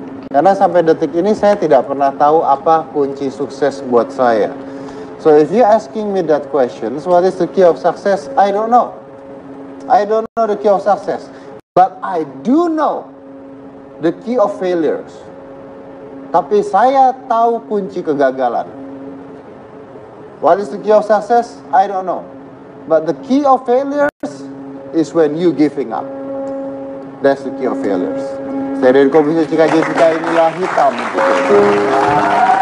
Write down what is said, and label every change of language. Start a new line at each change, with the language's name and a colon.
Indonesian: Karena sampai detik ini saya tidak pernah tahu apa kunci sukses buat saya.
English: So if you asking me that question, what is the key of success? I don't know. I don't know the key of success. But I do know the key of failures.
Indonesian: Tapi saya tahu kunci kegagalan.
English: What is the key of success? I don't know. But the key of failures is when you giving up. That's the key of failures.
Indonesian: Saya dari Komisi Cika Jessica, inilah hitam putih.